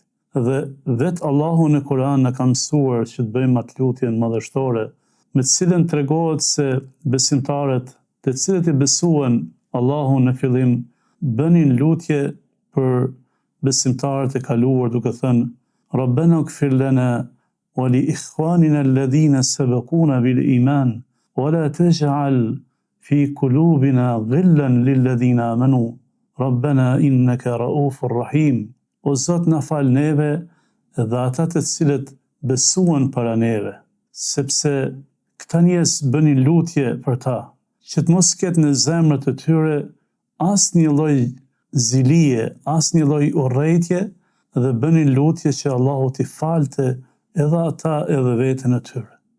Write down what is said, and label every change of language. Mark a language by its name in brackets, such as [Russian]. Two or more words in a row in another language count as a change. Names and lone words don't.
[Albanian] Dhe vetë Allahu në Kur'an na ka mësuar që të bëjmë atë lutjen madhështore, me të cilën tregohet se besimtarët, të cilët i besuan Allahun në fillim, bënin lutje për besimtarët e kaluar duke thënë: [Arabic] ربنا اغفر لنا ولإخواننا الذين سبقونا بالإيمان ولا تجعل في قلوبنا غلا للذين آمنوا ربنا إنك رؤوف رحيم. [Albanian] O Zot, na fal neve dhe ata të cilët besuan para neve, sepse këta njerëz bënin lutje për ta, që të mos ketë në zemrat e tyre asnjë lloj zilie, asnjë lloj urrëtie, dhe bënin lutje që Allahu t'i falte edhe ata edhe veten e tyre.